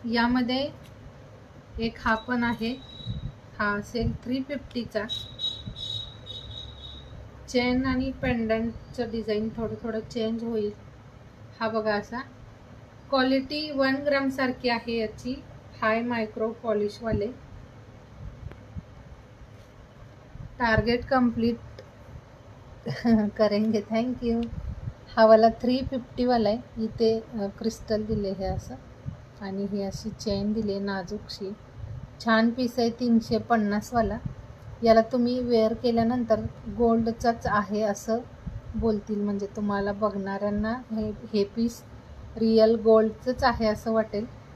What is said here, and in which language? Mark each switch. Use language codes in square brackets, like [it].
[mr] यामध्ये एक हा पण आहे, हा असेल 350चा. चेन आणि पेंडंटचं डिझाईन थोडं चेंज होईल. हा बघा असा, क्वालिटी 1 ग्राम सारखी आहे याची. हाय मायक्रो पॉलिशवाले. [hi] टार्गेट कंप्लीट करेंगे, थँक्यू. [mr] हा वाला 350 वाला आहे. इथे क्रिस्टल दिले हे असं, आणि ही अशी चेन दिली नाजूकशी. छान पीस आहे, 350 वाला. याला तुम्ही वेअर केल्यानंतर गोल्डचाच आहे असं बोलतील, म्हणजे तुम्हाला बघणाऱ्यांना हे पीस रियल गोल्डचंच आहे असं वाटेल.